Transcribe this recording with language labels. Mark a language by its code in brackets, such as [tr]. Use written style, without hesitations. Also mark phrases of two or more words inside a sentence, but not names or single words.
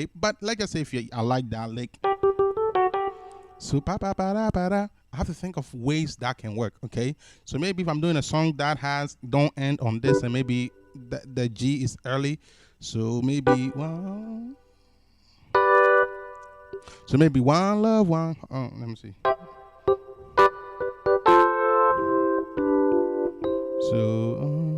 [en] But like I say, I like that, like, so pa pa pa da pa da, I have to think of ways that can work, okay? So maybe if I'm doing a song that don't end on this, and maybe the G is early, so maybe one. So maybe one love, one. Oh, let me see. So.